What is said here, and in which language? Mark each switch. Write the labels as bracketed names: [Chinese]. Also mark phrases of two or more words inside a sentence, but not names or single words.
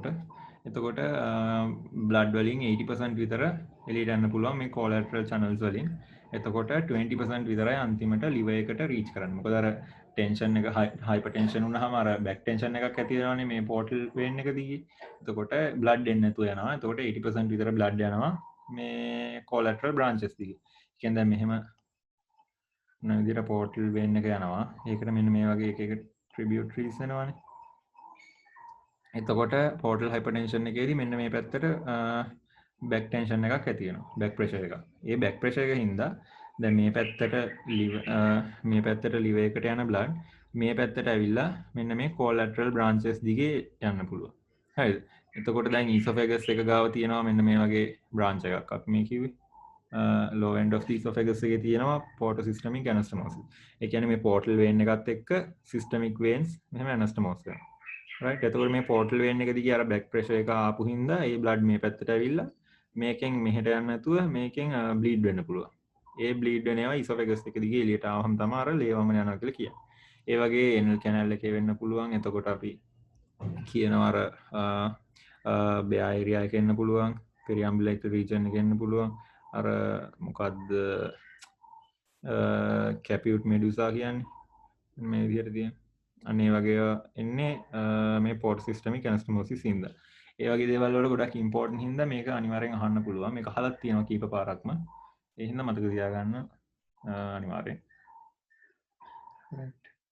[Sinhala] එතකොට blood වලින් 80% විතර එළියට යන්න පුළුවන් මේ [English] collateral channels [Sinhala] වලින්. එතකොට 20% විතරයි අන්තිමට liver එකට reach කරන්නේ. මොකද අර tension එක hypertension වුණාම අර [English] back tension [Sinhala] එකක් ඇති වෙනවානේ මේ [English] portal vein [Sinhala] එක දිගේ. එතකොට blood එන්නේ නැතුව යනවා. එතකොට 80% විතර blood යනවා මේ [English] collateral branches [Sinhala] දිගේ. කියන්නේ දැන් මෙහෙම මොන විදිහට [English] portal vein [Sinhala] එක යනවා. ඒකට මෙන්න මේ වගේ එක tributaries වෙනවානේ. එතකොට [English] portal hypertension [Sinhala] එකේදී මෙන්න මේ පැත්තට [English] back tension [Sinhala] එකක් ඇති වෙනවා [English] back pressure [Sinhala] එකක්. ඒ [English] back pressure [Sinhala] එක හින්දා දැන් මේ පැත්තට liver එකට යන blood මේ පැත්තට ඇවිල්ලා මෙන්න මේ [English] collateral branches [Sinhala] දිගේ යන්න පුළුවන්. හරිද? එතකොට දැන් esophagus එක ගාව තියෙනවා මෙන්න මේ වගේ branch එකක්. අපි මේ කිව්වේ [English] low end of the esophagus [Sinhala] එකේ තියෙනවා [English] portal systemic anastomosis. [Sinhala] ඒ කියන්නේ මේ [English] portal vein [Sinhala] එකත් එක්ක [English] systemic veins [Sinhala] මෙහෙම anastomosis කරනවා. right එතකොට මේ [English] portal vein [Sinhala] එක දිගේ අර [English] back pressure [Sinhala] එක ආපු හින්දා ඒ blood මේ පැත්තට ඇවිල්ලා මේකෙන් මෙහෙට යන්න නැතුව මේකෙන් bleed වෙන්න පුළුවන්. ඒ bleed වෙන ඒවා esophagus එක දිගේ එළියට ආවම තමයි අර ලේවම යනවා කියලා කියන්නේ. ඒ වගේ [English] anal canal [Sinhala] එකේ වෙන්න පුළුවන්. එතකොට අපි කියනවා අර [English] bare area [Sinhala] එකේ එන්න පුළුවන්. [English] periumbilical region [Sinhala] එකේ එන්න පුළුවන්. අර මොකද්ද [Latin] caput medusa [Sinhala] කියන්නේ මේ විදිහට තියෙන අනේ වගේ එන්නේ මේ [English] portal systemic anastomosis [Sinhala] හින්දා. ඒ වගේ දේවල් වල ගොඩක් important හින්දා මේක අනිවාර්යෙන් අහන්න පුළුවන්. මේක අහලත් තියෙනවා කීප පාරක්ම. ඒ හින්දා මතක තියාගන්න අනිවාර්යෙන්. right